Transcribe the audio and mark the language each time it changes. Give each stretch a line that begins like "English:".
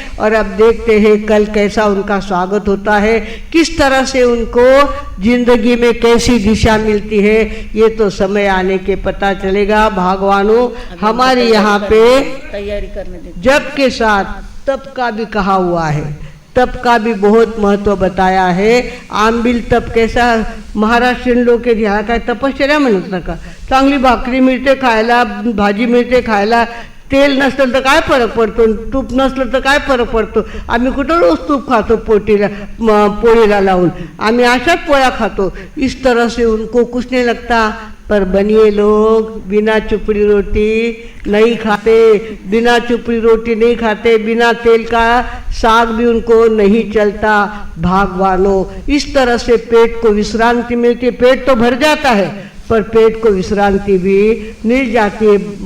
Hindi: और अब देखते हैं कल कैसा उनका स्वागत होता है, किस तरह से उनको जिंदगी में कैसी दिशा मिलती है, ये तो समय आने के पता चलेगा। भगवानों हमारे यहाँ पे तैयारी करने दे। जप के साथ तप का भी कहा हुआ है, तप का भी बहुत महत्व बताया है।
Marathi: आंबिल तप कैसा, महाराष्ट्रीयन लोक ह्या काय तपश्चर्या म्हणत नका, चांगली भाकरी मिळते खायला, भाजी मिळते खायला, तेल नसलं तर काय फरक पडतो, तूप नसलं तर काय फरक पडतो। आम्ही कुठं रोज तूप खातो पोळीला लावून, आम्ही अशाच पोळ्या खातो।
Hindi: इस तरह से उनको कुछ नहीं लगता, पर बनिए लोग बिना चुपड़ी रोटी नहीं खाते, बिना चुपड़ी रोटी नहीं खाते, बिना तेल का साग भी उनको नहीं चलता। भागवानों, इस तरह से पेट को विश्रांति मिलती है। पेट तो भर जाता है पर पेट को विश्रांति भी मिल जाती है।